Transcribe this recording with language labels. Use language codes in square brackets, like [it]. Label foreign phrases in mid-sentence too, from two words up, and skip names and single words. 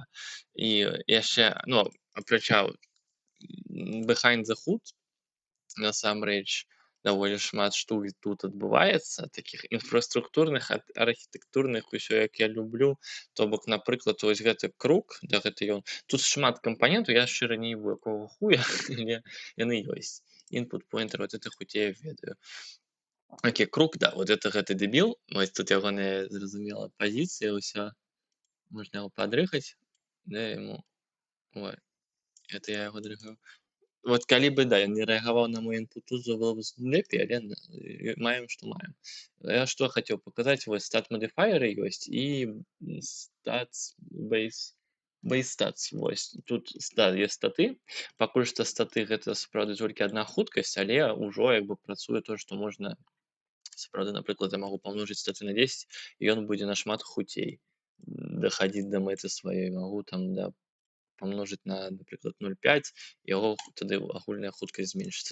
[be] І яшчэ, ну, апрача Behind the Hood, насамрэч даволі шмат штук тут адбываецца, такіх інфраструктурных, архітэктурных, усё як я люблю. То бок, напрыклад, вось гэты круг, да, гэта ён, тут шмат кампанентаў, я шчыра не ведаю, якога хуя, але яны ёсць. [en] Input pointer, [ru] вот это [be] хоць я ведаю. Окей, круг, да, [ru] вот это [be] гэты дэбіл, вось тут ягоная зразумела пазіцыя, ўсё, можна яго падрыхаць, да, яму, ой, [ru] это я [be] яго дрыгаю. Вот калі бы, да, ён не рэагаваў на мой інпут, тут было б лепей, але маем, што маем. Я што хацеў паказаць, вось [en] stat modifiers [be] ёсць і [en] stats base stats, [be] вось. Тут, да, ёсць статы. Пакуль што статы гэта сапраўды толькі адна хуткасць, але ўжо як бы працуе то, што можна сапраўды, напрыклад, я магу памножыць статы на 10, і ён будзе нашмат хуцей дахадзіць да мэты сваёй. Магу там, да, памножыць на, напрыклад, 0.5, яго тады агульная хуткасць зменшыцца.